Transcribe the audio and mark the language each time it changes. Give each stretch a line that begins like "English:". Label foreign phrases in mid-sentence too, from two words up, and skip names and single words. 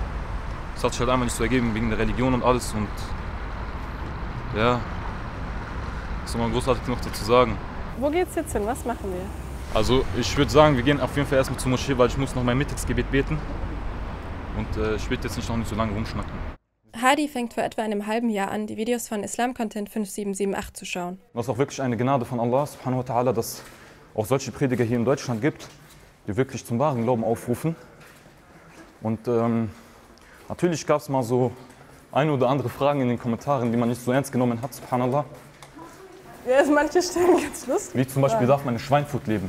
German: Es hat sich halt einfach nicht so ergeben wegen der Religion und alles. Und ja, was soll man großartig noch dazu sagen? Wo geht's jetzt hin? Was machen wir? Also ich würde sagen, wir gehen auf jeden Fall erstmal zur Moschee, weil ich muss noch mein Mittagsgebet beten. Und ich will jetzt noch nicht so lange rumschnacken. Hadi fängt vor etwa einem halben Jahr an, die Videos von Islam Content 5778 zu schauen. Das ist auch wirklich eine Gnade von Allah
Arabic: subhanahu wa ta'ala,
German: dass es auch solche Prediger hier in Deutschland gibt, die wirklich zum wahren Glauben aufrufen. Und natürlich gab es mal so eine oder andere Fragen in den Kommentaren, die man nicht so ernst genommen hat, subhanallah. Ja, ist manche Stellen ganz lustig. Wie zum Beispiel, darf man in Schweinfurt leben?